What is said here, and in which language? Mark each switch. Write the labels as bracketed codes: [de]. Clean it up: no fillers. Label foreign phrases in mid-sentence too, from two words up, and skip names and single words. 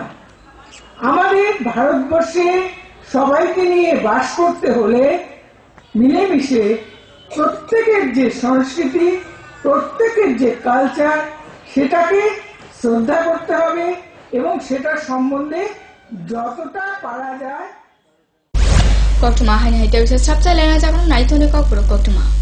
[bn] আমাদের ভারতবর্ষে সবাইকে নিয়ে বাস করতে হলে মিলেমিশে প্রত্যেকের যে সংস্কৃতি প্রত্যেকের যে কালচার সেটাকে শ্রদ্ধা করতে হবে এবং সেটা সম্বন্ধে যতটা পারা যায় [trp] Koktuma haini haite bisa sabta lena jagon naithoni kokpuro koktuma